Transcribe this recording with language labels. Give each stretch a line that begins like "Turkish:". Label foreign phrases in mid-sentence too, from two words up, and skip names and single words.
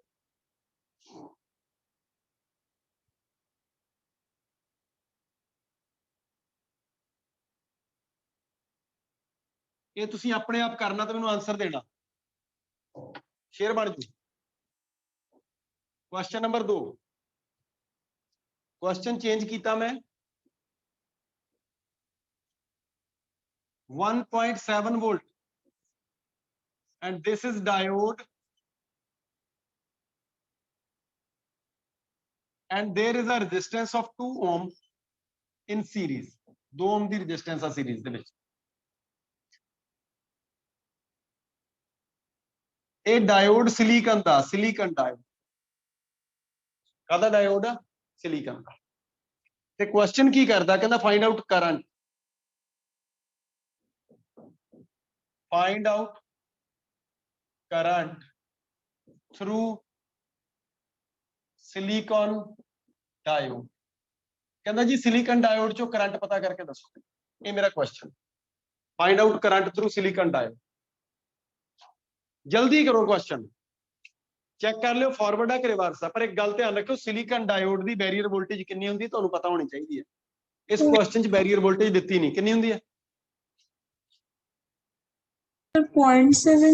Punjabi: ਇਹ ਤੁਸੀਂ ਆਪਣੇ ਆਪ ਕਰਨਾ ਤੇ ਮੈਨੂੰ ਆਨਸਰ ਦੇਣਾ, ਸ਼ੇਅਰ ਬਣ ਜੂ।
English: question number 2, question change
Punjabi: ਕੀਤਾ ਮੈਂ।
English: 1.7 volt and this is diode and there is a resistance of 2 ohm in series।
Punjabi: 2 ohm ਦੀ resistance ਆ series ਦੇ ਵਿੱਚ। ਇਹ ਡਾਇਓਡ ਸਿਲੀਕਨ ਦਾ,
English: silicon diode.
Punjabi: ਕਾਹਦਾ ਡਾਇਓਡ ਆ? ਸਿਲੀਕਨ ਦਾ। ਤੇ ਕੁਐਸਚਨ ਕੀ ਕਰਦਾ? ਕਹਿੰਦਾ
English: find out current, find out current through silicon diode।
Punjabi: ਕਹਿੰਦਾ ਜੀ
English: silicon diode
Punjabi: ਚੋਂ ਕਰੰਟ ਪਤਾ ਕਰਕੇ ਦੱਸੋ। ਇਹ ਮੇਰਾ ਕੁਐਸਚਨ,
English: find out current through silicon diode।
Punjabi: ਜਲਦੀ ਕਰੋ ਕੁਐਸਚਨ, ਚੈੱਕ ਕਰ ਲਿਓ ਫਾਰਵਰਡ ਆ ਕਿ ਰਿਵਰਸ ਆ। ਪਰ ਇੱਕ ਗੱਲ ਧਿਆਨ ਰੱਖਿਓ,
English: silicon diode
Punjabi: ਦੀ
English: barrier voltage
Punjabi: ਕਿੰਨੀ ਹੁੰਦੀ ਤੁਹਾਨੂੰ ਪਤਾ ਹੋਣੀ ਚਾਹੀਦੀ ਹੈ। ਇਸ ਕੁਐਸਚਨ 'ਚ
English: barrier voltage
Punjabi: ਦਿੱਤੀ ਨਹੀਂ, ਕਿੰਨੀ ਹੁੰਦੀ ਹੈ? 0.7।